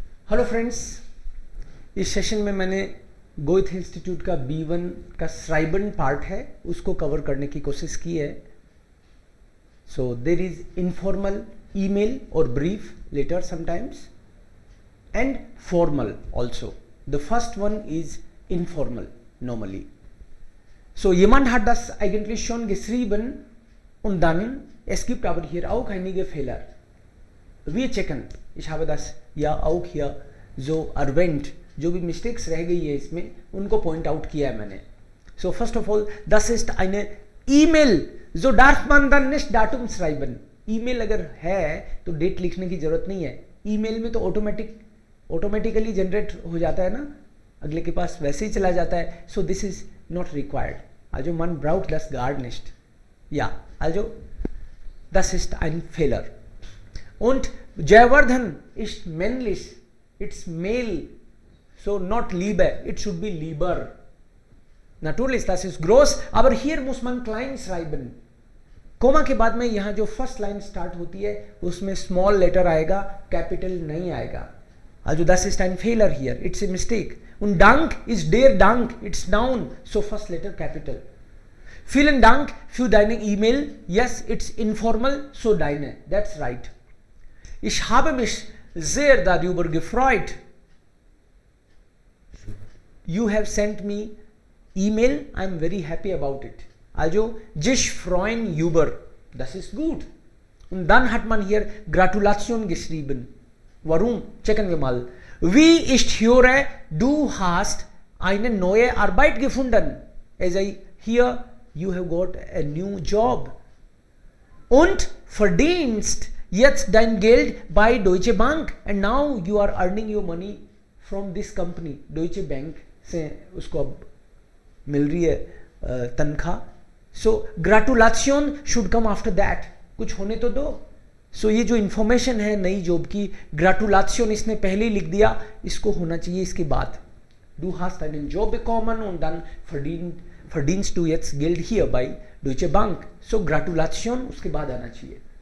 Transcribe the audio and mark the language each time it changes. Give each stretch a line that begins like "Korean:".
Hindi: Hello friends, इस session में मैंने गोएथे इंस्टीट्यूट का B1 का श्राइबन पार्ट है उसको कवर करने की कोशिश की है.
English: So there is informal email और brief letter sometimes and formal also. The first one is informal normally.
German: So jemand hat das eigentlich schon geschrieben und dann es gibt aber hier auch einige Fehler. Wir checken. Ich habe das ja auch hier so erwähnt.
Hindi: जो भी mistakes रह गई है इसमें उनको point out किया है मैंने.
English: So first of all,
German: das ist eine E-Mail. So darf man dann nicht Datum schreiben.
Hindi: Email अगर है तो डेट लिखने की जरूरत नहीं है. ईमेल में तो ऑटोमेटिकली जनरेट हो जाता है ना, अगले के पास वैसे ही चला जाता है.
English: So this is not required.
German: Also man braucht das gar nicht. Ja, also das ist ein Fehler. Und Jayavardhan ist männlich.
English: It's male. So not Liebe. It should be lieber.
German: Natürlich, das ist groß, aber hier muss man klein schreiben.
Hindi: Coma के बाद में यहाँ जो first line start होती है उसमें small letter आएगा, capital नहीं आएगा.
German: Also das ist ein Fehler hier.
English: It's a mistake.
German: Und Dank ist der Dank.
English: It's noun. So first letter capital.
German: Vielen Dank für deine E-Mail.
English: Yes, it's informal. So deine. That's right.
German: Ich habe mich sehr darüber gefreut.
English: You have sent me E-Mail. I'm very happy about it.
German: Also, sich freuen über. Das ist gut. Und dann hat man hier Gratulation geschrieben. Warum? Checken wir mal. Wie ich höre, du hast eine neue Arbeit gefunden.
English: As I hear, you have got a new job.
German: Und verdienst jetzt dein Geld bei Deutsche Bank.
English: And now you are earning your money from this company.
Hindi: Deutsche Bank से उसको अब मिल रही है तनख्वाह.
English: So gratulation should come after that.
Hindi: कुछ होने तो दो. सो ये जो इन्फॉर्मेशन है नई जॉब की, ग्रेटुलेशन इसने पहले ही लिख दिया, इसको होना चाहिए इसके बाद.
German: Du hast einen Job bekommen und dann verdienst du jetzt Geld hier bei Deutsche Bank.
Hindi: So Gratulation उसके बाद आना चाहिए.